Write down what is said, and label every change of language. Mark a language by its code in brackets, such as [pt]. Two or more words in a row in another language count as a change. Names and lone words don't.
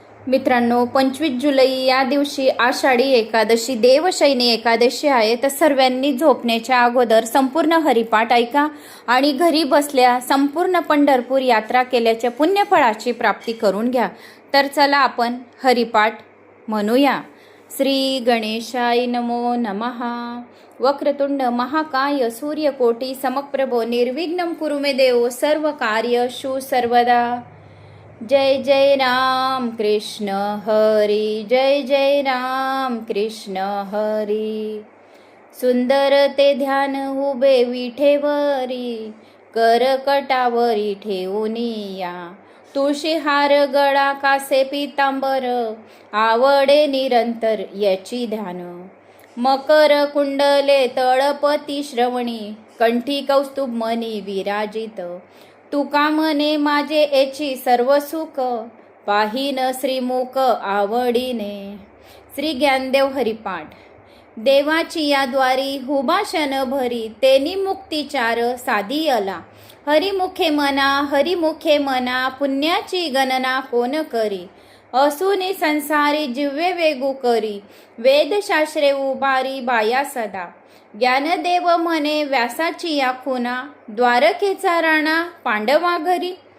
[mr] मित्रांनो, 25 जुलै या दिवशी आषाढी एकादशी देवशयनी एकादशी आहे. तर सर्वांनी झोपण्याच्या अगोदर संपूर्ण हरिपाठ ऐका आणि घरी बसल्या संपूर्ण पंढरपूर यात्रा केल्याच्या पुण्यफळाची प्राप्ती करून घ्या. तर चला आपण हरिपाठ म्हणूया. [sa] श्री गणेशाय नमो नमः. वक्रतुंड महाकाय सूर्यकोटी समप्रभो निर्विघ्नं कुरु मे देव सर्व कार्येषु सर्वदा. [mr] जय जय राम कृष्ण हरी, जय जय राम कृष्ण हरी. सुंदर ते ध्यान उभे विठेवरी, करकटावरी ठेवूनिया. तुळशी हार गळा कासे पितांबर, आवडे निरंतर याची ध्यान. मकर कुंडले तळपती श्रवणी, कंठी कौस्तुभ मणी विराजित. तुका म्हणे माझे याची सर्व सुख, पाहीन श्रीमुख आवडीने. श्री ज्ञानदेव हरिपाठ. देवाची या द्वारी हुभाषण भरी, तेनी मुक्तिचार साधी आला. हरिमुखे मना पुण्याची गणना कोण करी. असुनी संसारी जिव्हे वेगू करी, वेदशास्त्रे उभारी बाया सदा. ज्ञानदेव म्हणे व्यासाची या खुना, द्वारकेचा राणा पांडवा घरी.